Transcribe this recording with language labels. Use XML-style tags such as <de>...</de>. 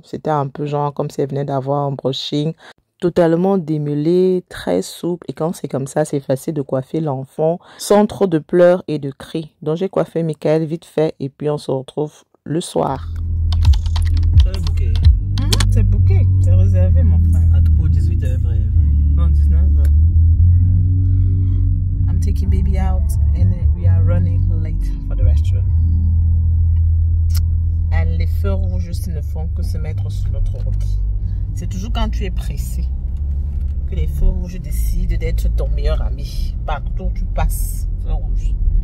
<fr>C'était un peu genre comme si elle venait d'avoir un brushing. Totalement démêlé, très souple. Et quand c'est comme ça, c'est facile de coiffer l'enfant sans trop de pleurs et de cris. Donc j'ai coiffé Michael vite fait et puis on se retrouve le soir. C'est bouquet. C'est bouquet, c'est réservé mon frère. Pour 18 h, vrai. Non, 19 h.</fr> <en>I'm taking baby out and we are running late for the restaurant.</en> <fr>Et les feux rouges ne font que se mettre sur notre route. C'est toujours quand tu es pressé que les feux rouges décident d'être ton meilleur ami. Partout où tu passes, feu rouge.</fr>